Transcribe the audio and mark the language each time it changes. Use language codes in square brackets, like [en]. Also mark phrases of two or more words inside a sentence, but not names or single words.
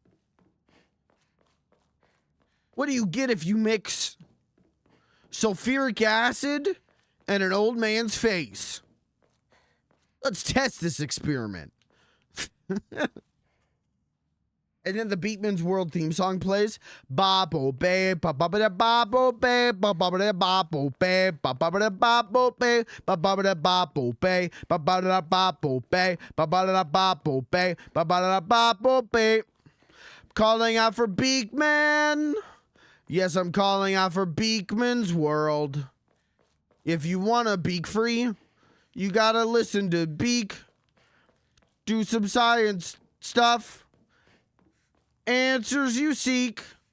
[en] What do you get if you mix sulfuric acid and an old man's face? Let's test this experiment. And then the Beatman's World theme song plays. Babo babe, babo babo babe, babo babo babe, babo babo babe, babo babo babe, babo babo babe, babo babo babe, babo babo babe. Calling out for Beakman. Yes, I'm calling out for Beakman's World. If you want to beak free, you gotta listen to Beak. Do some science stuff. Answers you seek.